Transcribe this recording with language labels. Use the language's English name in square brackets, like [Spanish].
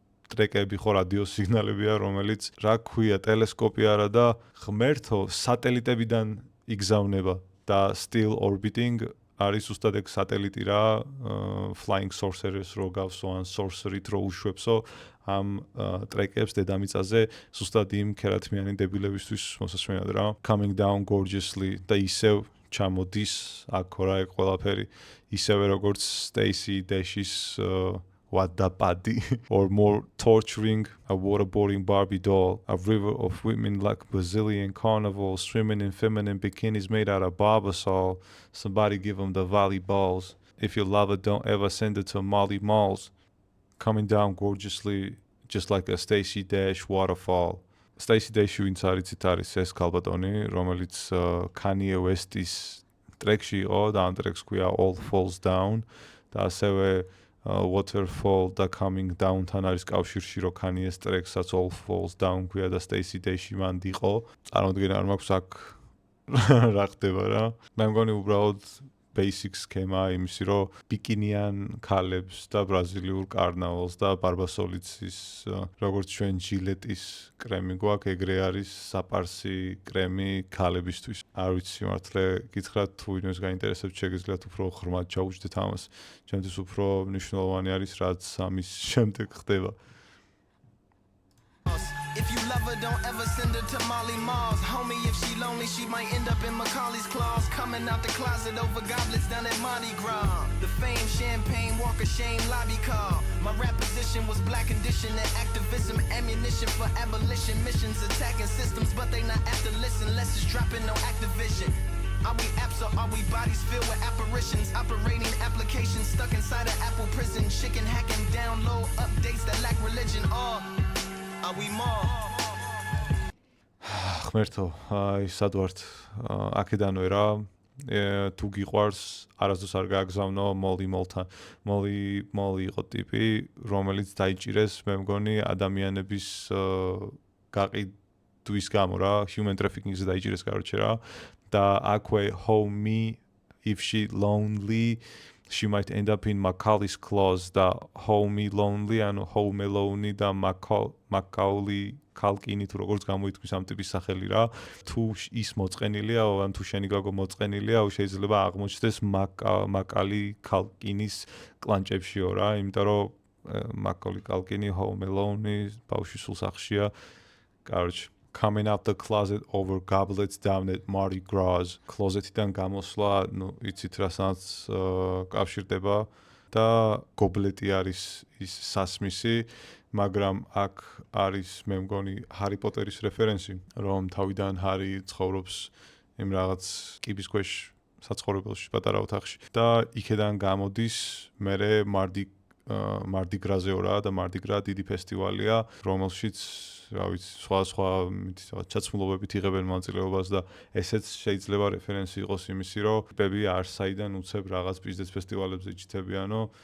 [Georgian] ტრეკები ხო რადიო სიგნალებია, რომელიც რა ქვია, ტელესკოპი არა და ღმერთო სატელიტებიდან იგზავნება და [English] still orbiting [Georgian] არის უბრალოდ ეგ სატელიტი რა, [English] flying sorcerers [Georgian] რო გავსო ან sorcery-თ რო უშვებსო ამ ტრეკებს დედამიწაზე უბრალოდ იმ ქერათმიანი დებილებისთვის მოსასმენად რა. [English] Coming down gorgeously [Georgian] და ისევ ჩამოდის აქ რა ეგ ყველაფერი ისევე როგორც [English] Stacy Dash's What the Paddy or more torturing a waterboarding Barbie doll, a river of women like Brazilian carnival swimming in feminine bikinis made out of barbasol. Somebody give them the volleyballs. If you love it, don't ever send it to Molly Malls. Coming down gorgeously, just like a Stacy Dash waterfall. [Georgian] Stacy Dash ვინც არის ციტარის ეს ქალბატონი, რომელიც Kanye West-ის ტრეკში იყო და ამ ტრეკს ქვია All Falls Down და ასევე Waterfall და Coming Down-თან არის კავშირში, რომ Kanye-ს ტრეკსაც All Falls Down ქვია და Stacy Dash მან დიყო. წარმოუდგენელი არ მაქვს აქ რა ხდება რა. მე მგონი უბრალოდ basic სქემა იმისი, რომ ბიკინიან ქალებს და ბრაზილიურ კარნავალს და ბარბასოლიცის როგორც ჩვენ ჯილეტის კრემი გვაქვს, ეგრე არის საპარსი კრემი ქალებისთვის. არ ვიცი მართლა გითხრათ თუ ვინმეს გაინტერესებს, შეგიძლიათ უფრო ღრმად ჩაუჯდეთ ამას. ჩემთვის უფრო მნიშვნელოვანი არის რაც ამის შემდეგ ხდება. [English] If you love her, don't ever send her to Molly Malls. Homie, if she lonely, she might end up in Macaulay's claws. Coming out the closet over goblets down at Mardi Gras. The fame, champagne, walk of shame, lobby call. My rap position was black condition and activism, ammunition for abolition missions, attacking systems, but they not after listen. Less is dropping, no Activision. Are we apps or are we bodies filled with apparitions? Operating applications stuck inside an Apple prison. Chicken hacking, download updates that lack religion. Or are we more? [Georgian] ღმერთო, აი სად ვართ? აქედანვე რა, თუ გიყვარს, არასდროს არ გააგზავნო Molly Mall-თან. Molly იყო ტიპი, რომელიც დაიჭირეს, მე მგონი, ადამიანების გაყიდვის გამო რა, human trafficking-ზე დაიჭირეს, [Russian] короче [Georgian] რა. და აქვე [English] homie, if she lonely, she might end up in Macaulay's claws [Georgian] და [English] homie lonely, [Georgian] ანუ home alone და Macaulay Culkin თუ როგორც გამოითქმის ამ ტიპის სახელი რა. თუ ის მოწყენილია, ან თუ შენი გოგო მოწყენილია, შეიძლება აღმოჩნდეს Macaulay Culkinis კლანჭებშიო რა, იმიტომ რომ Macaulay Culkin home alone ბავშვი სულ სახშია. [Russian] Короче, [English] coming out the closet over goblets down at Mardi Gras. [Georgian] Closet-იდან გამოსვლა, ну, იცით რასაც კავშირდება და გობლეტი არის ის სასმისი, მაგრამ აქ არის მე მგონი ჰარი პოტერის რეფერენსი, რომ თავიდან ჰარი ცხოვრობს იმ რაღაც კიბის ქვეშ საცხოვრებელში, პატარა ოთახში და იქედან გამოდის მერე Mardi Gras-ეო რა და Mardi Gras დიდი ფესტივალია, რომელშიც რა ვიცი, სხვა ჩაცმულობებით იღებენ მონაწილეობას და ესეც შეიძლება რეფერენსი იყოს იმისი, რომ ტიპები არსაიდან უცებ რაღაც ბიზნეს ფესტივალებზე იჭრებიანო